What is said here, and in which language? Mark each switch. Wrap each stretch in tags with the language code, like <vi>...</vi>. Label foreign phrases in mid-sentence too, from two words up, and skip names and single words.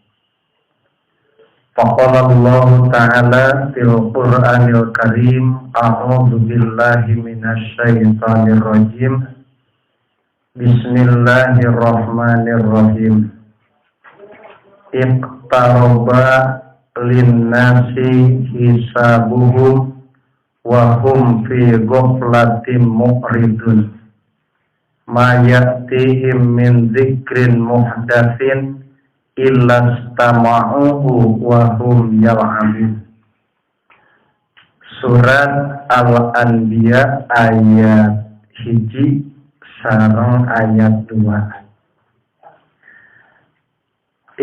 <ar>فقال الله تعالى في القرآن الكريم، أعوذ بالله من الشيطان الرجيم. Bismillahirrahmanirrahim. اقترب للناس حسابهم وهم في غفلة معرضون ما يأتيهم من ذكر محدث إلا استمعوه وهم يلعبون.</ar> <su>Surat Al-Anbiya ayat 1 sareng ayat 2.</su>